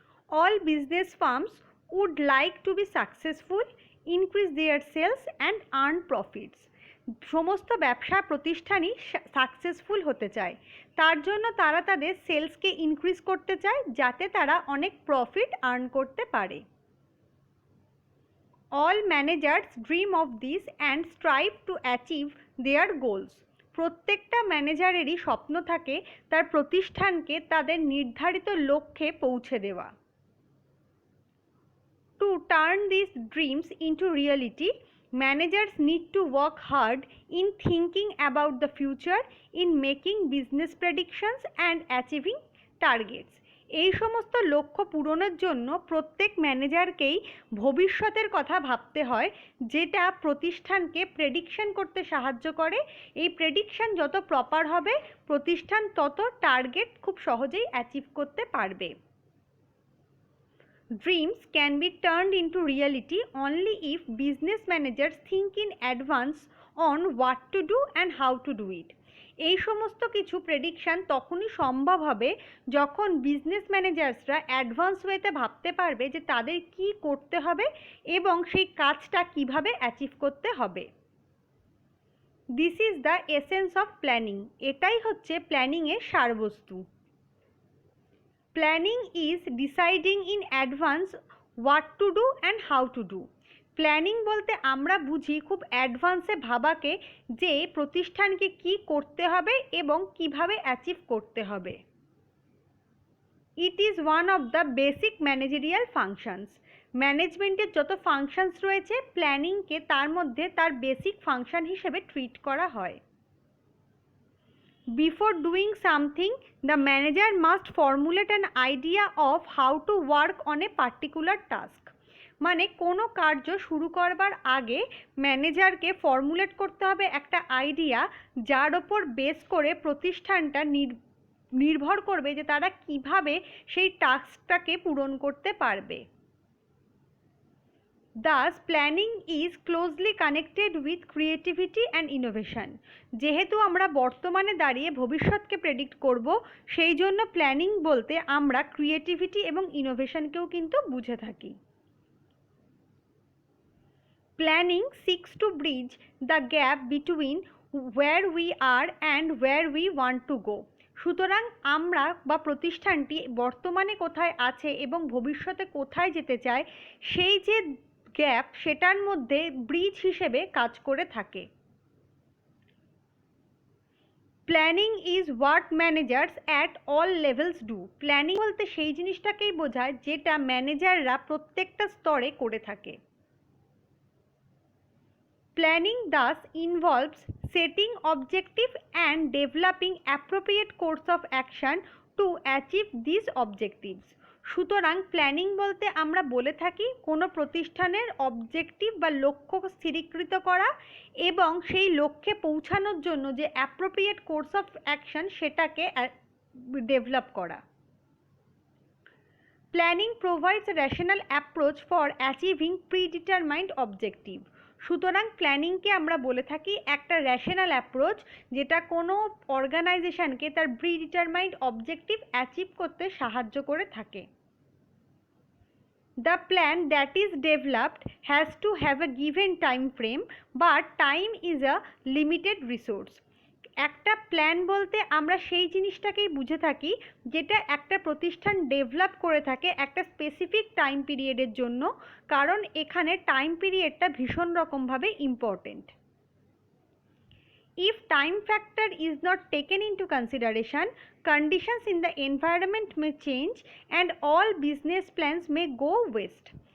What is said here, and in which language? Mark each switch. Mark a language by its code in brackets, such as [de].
[en] All business firms would like to be successful, increase their sales and earn profits. [bn] সমস্ত ব্যবসা প্রতিষ্ঠানই successful হতে চায়, তার জন্য তারা তাদের সেলসকে ইনক্রিজ করতে চায় যাতে তারা অনেক প্রফিট আর্ন করতে পারে। [en] All managers dream of this and strive to achieve their goals. [bn] প্রত্যেকটা ম্যানেজারেরই স্বপ্ন থাকে তার প্রতিষ্ঠানকে তাদের নির্ধারিত লক্ষ্যে পৌঁছে দেওয়া। [en] To turn these dreams into reality, managers need to work hard in thinking about the future, in making business predictions and achieving targets. [bn] এই সমস্ত লক্ষ্য পূরণের জন্য প্রত্যেক ম্যানেজারকেই ভবিষ্যতের কথা ভাবতে হয়, যেটা প্রতিষ্ঠানকে প্রেডিকশন করতে সাহায্য করে। এই প্রেডিকশন যত প্রপার হবে প্রতিষ্ঠান তত টার্গেট খুব সহজেই অ্যাচিভ করতে পারবে। [en] Dreams can be turned into reality only if business managers think in advance on what to do and how to do it. [bn] এই সমস্ত কিছু প্রেডিকশন তখনই সম্ভব হবে যখন বিজনেস ম্যানেজার্সরা অ্যাডভান্স ওয়েতে ভাবতে পারবে যে তাদের কি করতে হবে এবং সেই কাজটা কিভাবে অ্যাচিভ করতে হবে। [en] This is the essence of planning. [bn] এটাই হচ্ছে প্ল্যানিংয়ের সারবস্তু। [en] Planning is deciding in advance what to do and how to do. [bn] Planning বলতে আমরা বুঝি খুব অ্যাডভান্সে ভাবাকে, যে প্রতিষ্ঠানকে কি করতে হবে এবং কিভাবে অ্যাচিভ করতে হবে। [en] It is one of the basic managerial functions. [bn] ম্যানেজমেন্টের যত ফাংশনস রয়েছে প্ল্যানিংকে তার মধ্যে তার বেসিক ফাংশন হিসেবে ট্রিট করা হয়। [en] Before doing something, the manager must formulate an idea of how to work on a particular task. [bn] মানে কোনো কার্য শুরু করবার আগে ম্যানেজারকে ফর্মুলেট করতে হবে একটা আইডিয়া, যার ওপর বেস করে প্রতিষ্ঠানটা নির্ভর করবে যে তারা কিভাবে সেই টাস্কটাকে পূরণ করতে পারবে। [en] Thus, planning is closely connected with creativity and innovation. [bn] যেহেতু আমরা বর্তমানে দাঁড়িয়ে ভবিষ্যৎকে প্রেডিক্ট করব, সেই জন্য প্ল্যানিং বলতে আমরা ক্রিয়েটিভিটি এবং ইনোভেশনকেও কিন্তু বুঝে থাকি। [en] Planning seeks to bridge the gap between where we are and where we want to go. [bn] সুতরাং আমরা বা প্রতিষ্ঠানটি বর্তমানে কোথায় আছে এবং ভবিষ্যতে কোথায় যেতে চায় সেই যে গ্যাপ, সেটার মধ্যে ব্রিজ হিসেবে কাজ করে থাকে। [en] Planning is what managers at all levels do. [bn] Planning বলতে সেই জিনিসটাকেই বোঝায় যেটা ম্যানেজাররা প্রত্যেকটা স্তরে করে থাকে। [en] Planning thus involves setting objective and developing appropriate course of action to achieve these objectives. [bn] সুতরাং প্ল্যানিং বলতে আমরা বলে থাকি কোনো প্রতিষ্ঠানের অবজেক্টিভ বা লক্ষ্য স্থিরীকৃত করা এবং সেই লক্ষ্যে পৌঁছানোর জন্য যে অ্যাপ্রোপ্রিয়েট কোর্স অফ অ্যাকশন সেটাকে ডেভেলপ করা। [en] Planning provides a rational approach for achieving predetermined objective. [bn] সুতরাং প্ল্যানিংকে আমরা বলে থাকি একটা র্যাশনাল অ্যাপ্রোচ, যেটা কোনো অর্গানাইজেশনকে তার প্রিডিটারমাইন্ড অবজেক্টিভ অ্যাচিভ করতে সাহায্য করে থাকে। [en] The plan that is developed has to have a given time frame, but time is a limited resource. [bn] একটা প্ল্যান বলতে আমরা সেই জিনিসটাকেই বুঝে থাকি যেটা একটা প্রতিষ্ঠান ডেভেলপ করে থাকে একটা স্পেসিফিক টাইম পিরিয়ডের জন্য, কারণ এখানে টাইম পিরিয়ডটা ভীষণ রকমভাবে important. [en] If time factor is not taken into consideration, conditions in the environment may change and all business plans may go waste.